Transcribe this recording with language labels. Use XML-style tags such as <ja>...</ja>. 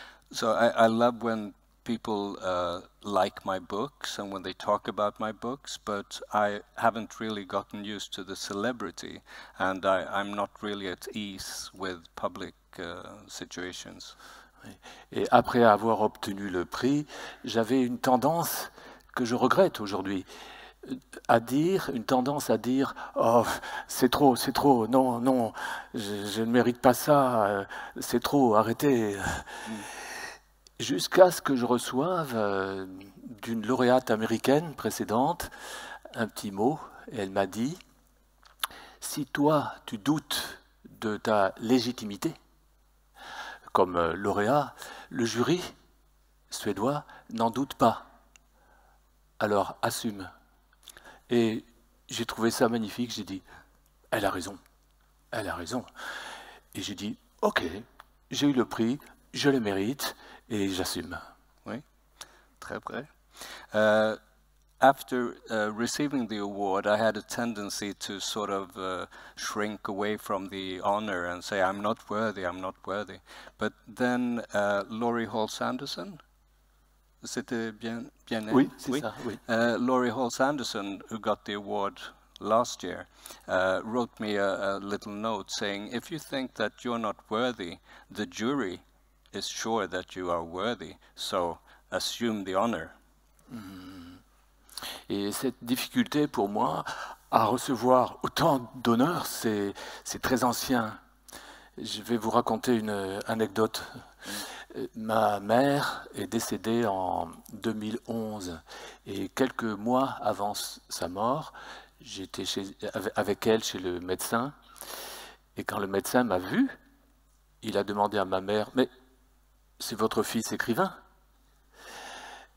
<en>So I love when people like my books and when they talk about my books, but I haven't really gotten used to the celebrity, and I'm not really at ease with public situations.</en> <fr>Et après avoir obtenu le prix, j'avais une tendance que je regrette aujourd'hui, une tendance à dire « Oh, c'est trop, non, je ne mérite pas ça, c'est trop, arrêtez ». Jusqu'à ce que je reçoive d'une lauréate américaine précédente un petit mot, et elle m'a dit « Si toi, tu doutes de ta légitimité, comme lauréat, le jury suédois n'en doute pas. Alors assume. » Et j'ai trouvé ça magnifique, j'ai dit « Elle a raison, elle a raison. » Et j'ai dit « Ok, j'ai eu le prix, je le mérite et j'assume. » Oui, très vrai.</fr> <en>After receiving the award, I had a tendency to sort of shrink away from the honor and say, I'm not worthy. But then Laurie Halse-Anderson,</en> <fr>c'était bien Oui, c'est ça, oui.</fr> <en>Laurie Halse-Anderson, who got the award last year, wrote me a little note saying, if you think that you're not worthy, the jury is sure that you are worthy, so assume the honor.</en> <fr>Et cette difficulté pour moi à recevoir autant d'honneur, c'est très ancien. Je vais vous raconter une anecdote. Ma mère est décédée en 2011 et quelques mois avant sa mort, j'étais avec elle chez le médecin et quand le médecin m'a vu, il a demandé à ma mère « Mais c'est votre fils écrivain ?»</fr>